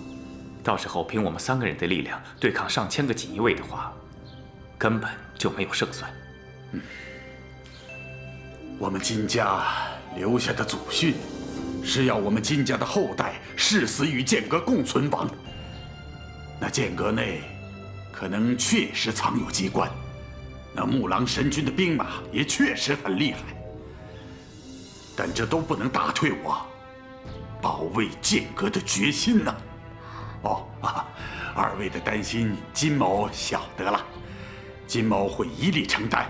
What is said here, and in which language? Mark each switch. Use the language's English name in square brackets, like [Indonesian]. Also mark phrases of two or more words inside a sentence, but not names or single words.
[Chinese] 到时候凭我们3个人的力量对抗上千个锦衣卫的话，根本就没有胜算。我们金家留下的祖训，是要我们金家的后代誓死与剑阁共存亡。那剑阁内可能確實藏有機關，那木狼神軍的兵馬也確實很厲害，但這都不能打退我保衛劍閣的決心吶。二位的擔心，金某曉得了，金某會一力承擔。